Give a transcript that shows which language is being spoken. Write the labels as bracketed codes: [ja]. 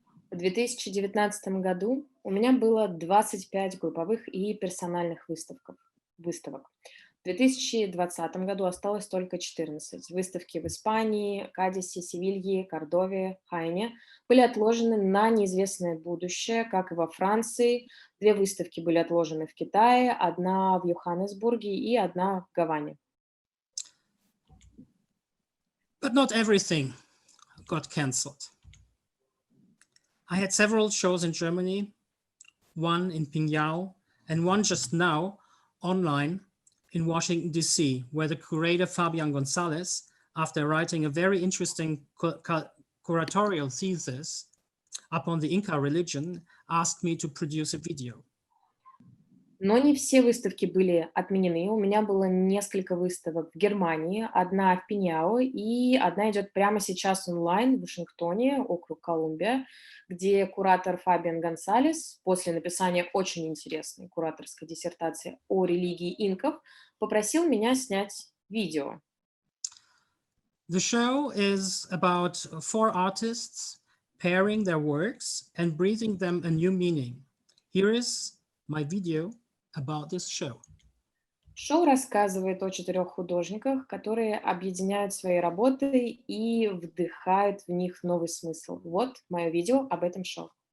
[ru] В 2019 году у меня было 25 групповых и персональных выставок. В 2020 году осталось только 14. Выставки в Испании, Кадисе, Севилье, Кордове, Хайне были отложены на неизвестное будущее, как и во Франции. 2 выставки были отложены в Китае, 1 в Йоханнесбурге и 1 в Гаване. [en] But not everything got cancelled. I had several shows in Germany, 1 in Pinhao, and 1 just now online in Washington, D.C., where the curator Fabian Gonzalez, after writing a very interesting curatorial thesis upon the Inca religion, asked me to produce a video. [ru] Но не все выставки были отменены. У меня было несколько выставок в Германии, 1 в Пиньяо и 1 идет прямо сейчас онлайн в Вашингтоне, округ Колумбия, где куратор Фабиан Гонсалес после написания очень интересной кураторской диссертации о религии инков попросил меня снять видео. [en] The show is about 4 artists pairing their works and breathing them a new meaning. Here is my video about this show. [ru] Шоу рассказывает о 4 художниках, которые объединяют свои работы и вдыхают в них новый смысл. Вот мое видео об этом шоу.